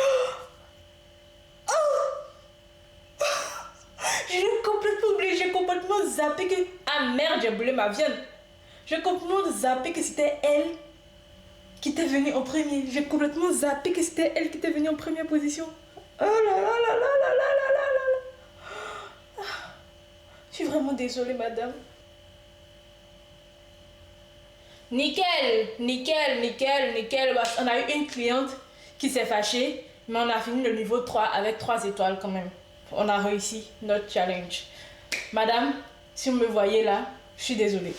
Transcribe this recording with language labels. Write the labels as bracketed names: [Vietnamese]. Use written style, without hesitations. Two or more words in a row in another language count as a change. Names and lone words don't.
[French] J'ai complètement oublié. J'ai complètement zappé que. Ah merde, j'ai brûlé ma viande. J'ai complètement zappé que c'était elle qui était venue en premier. J'ai complètement zappé que c'était elle qui était venue en première position. Oh là là là là là là là là là. Je suis vraiment désolée, madame. Nickel, nickel, nickel, nickel. On a eu une cliente qui s'est fâchée, mais on a fini le niveau 3 avec 3 étoiles quand même. On a réussi notre challenge. Madame, si vous me voyez là, je suis désolée.